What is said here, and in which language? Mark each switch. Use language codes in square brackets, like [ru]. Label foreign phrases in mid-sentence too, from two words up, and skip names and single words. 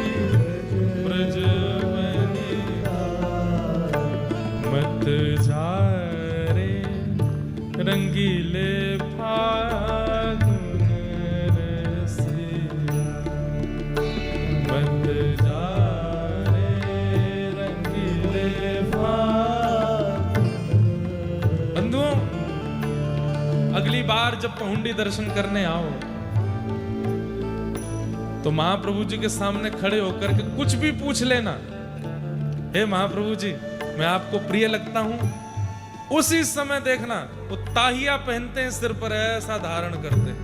[hi] ब्रजवनिता, मत जा रे रंगीले फागुन रसिया, मत जा रे रंगीले फागुन। बंधुओं, अगली बार जब पहुंडी दर्शन करने आओ तो महाप्रभु जी के सामने खड़े होकर के कुछ भी पूछ लेना। हे महाप्रभु जी, मैं आपको प्रिय लगता हूं। उसी समय देखना वो ताहिया पहनते हैं, सिर पर ऐसा धारण करते हैं।